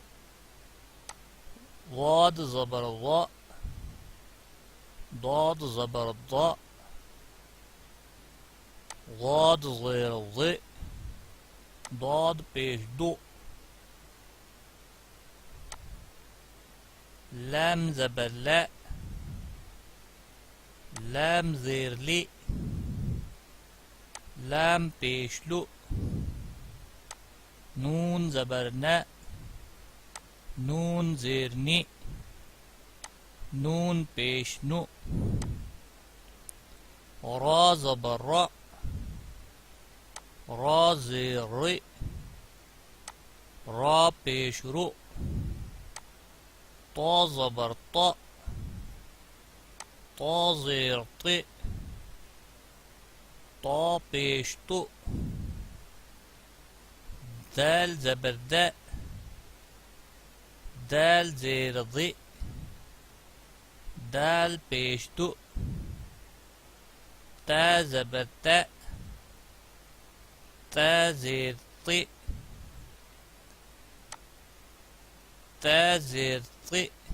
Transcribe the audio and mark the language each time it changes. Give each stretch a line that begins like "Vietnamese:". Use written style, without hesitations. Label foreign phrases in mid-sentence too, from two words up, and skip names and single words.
Urdu: واد زبر وا ضاد زبر ضا غاد زیر ض ضاد پیش دو لام زبر لا لام زیر لی لام پیش لو نون زبر نا نون زیر نی نون پیش نو را زبر را را زیر ری را پیش رو طا زبر طا طا زیر طی طا پیش تو دال زبر دا دال زیر ضی دال پیش تو تا زبر تا تا زیر طی تا زیر طی